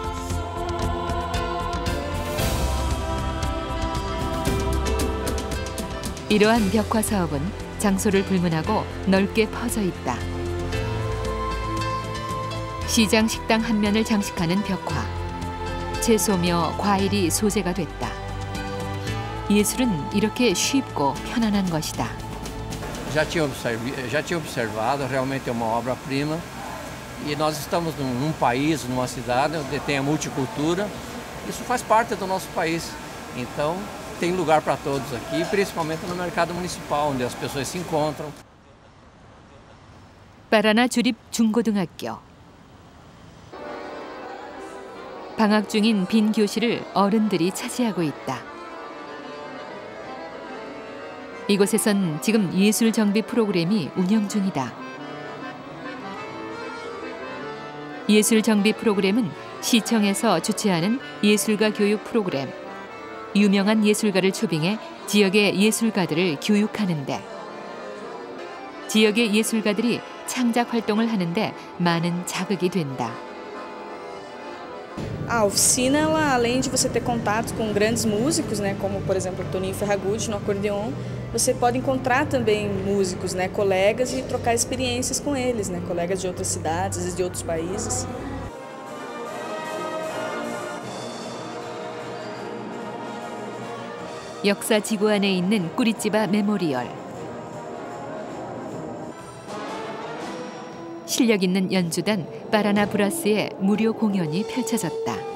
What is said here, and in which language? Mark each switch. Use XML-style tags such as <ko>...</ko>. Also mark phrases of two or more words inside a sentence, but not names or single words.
<ko>이러한 벽화 사업은 장소를 불문하고 넓게 퍼져 있다. 시장 식당 한 면을 장식하는 벽화. 채소며 과일이 소재가 됐다. 예술은 이렇게 쉽고 편안한 것이다.</ko> <pt>Já tinha observado, realmente é uma obra-prima e nós estamos num país, numa cidade onde tem a multicultura. Isso faz parte do nosso país, então tem lugar para todos aqui, principalmente no mercado municipal, onde as pessoas se encontram.</pt> <ko>파라나 주립 중고등학교. 방학 중인 빈 교실을 어른들이 차지하고 있다. 이곳에선 지금 예술 정비 프로그램이 운영 중이다. 예술 정비 프로그램은 시청에서 주최하는 예술가 교육 프로그램. 유명한 예술가를 초빙해 지역의 예술가들을 교육하는데 지역의 예술가들이 창작 활동을 하는데 많은 자극이 된다.</ko> <pt>A oficina, ela, além de você ter contato com grandes músicos, né, como por exemplo Toninho Ferragutti no acordeon, você pode encontrar também músicos, né, colegas e trocar experiências com eles, né, colegas de outras cidades e de outros países.</pt> <ko>역사 지구 안에 있는 꾸리찌바 메모리얼. 실력 있는 연주단 파라나 브라스의 무료 공연이 펼쳐졌다.</ko>